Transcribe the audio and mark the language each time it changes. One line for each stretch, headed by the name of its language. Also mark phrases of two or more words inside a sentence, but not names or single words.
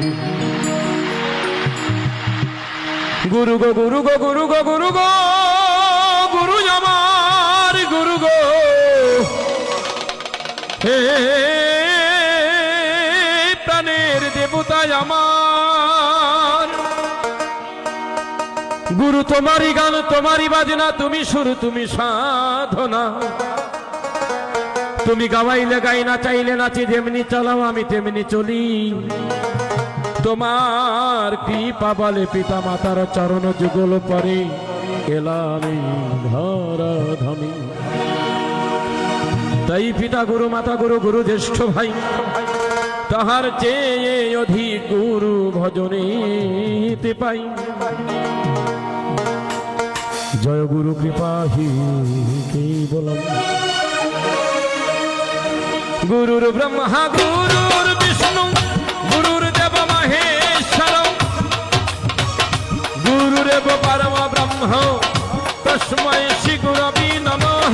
Bangla: গুরু গো গুরু গো গুরু গো গুরু গো গুরু আমার গুরু গো হে প্রাণের দেবতা আমার। গুরু তোমারি গান তোমারি বাজনা, তুমি সুর তুমি সাধনা। তুমি গাওয়াইলে গাই, না চাইলে নাচি, যেমনি চালাও আমি তেমনি চলি। তোমার কৃপা বলে পিতা মাতার চরণ যুগল পরে এলাম ধরা ধামি। তাই পিতা গুরু মাতা গুরু গুরু জ্যেষ্ঠ ভাই, তাহার চেয়ে অধিক গুরু ভজনেতে পাই। জয় গুরু কৃপা হি কেবলম।
Sanskrit: गुरुर् ब्रह्मा गुरुर् विष्णु गुरुर्देव महेश्वर, गुरुरेव परम ब्रह्म तस्मै श्री गुरवे नमः।